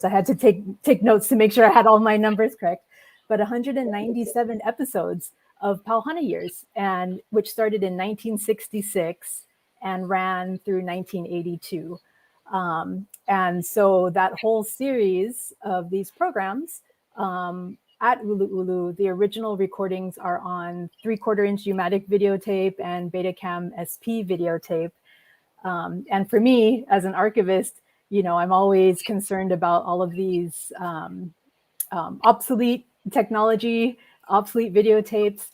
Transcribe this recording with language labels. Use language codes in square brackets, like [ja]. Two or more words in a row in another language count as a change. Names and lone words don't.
[en] I had to take notes to make sure I had all my numbers correct, but 197 episodes of PAU HANA Years, and which started in 1966 and ran through 1982. And so that whole series of these programs at ʻUluʻulu, the original recordings are on 3/4-inch U-matic videotape and Betacam SP videotape. And for me, as an archivist, I'm always concerned about all of these obsolete technology, obsolete videotapes.